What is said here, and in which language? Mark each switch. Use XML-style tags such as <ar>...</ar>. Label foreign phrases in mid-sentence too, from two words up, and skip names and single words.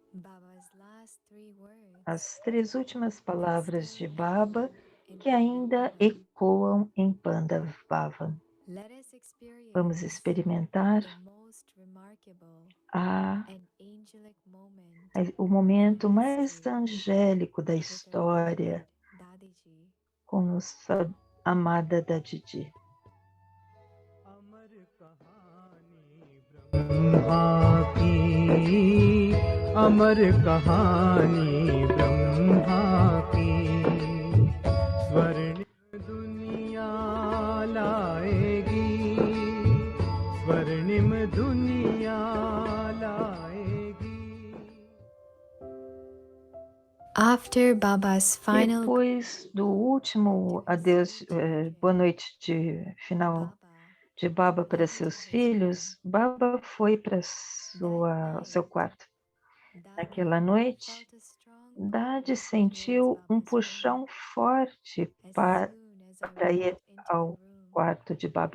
<pt>As três últimas palavras de Baba que ainda ecoam em Pandavavan. Vamos experimentar o momento mais angélico da história com nossa amada Dadiji.</pt> <hi>अमर कहानी ब्रह्मा की स्वर्णिम दुनिया लाएगी स्वर्णिम दुनिया लाएगी.</hi> <en>After Baba's final</en> <pt>Depois do último adeus, boa noite de final de Baba para seus filhos, Baba foi para seu quarto. Naquela noite, Dade sentiu um puxão forte para ir ao quarto de Baba.</pt>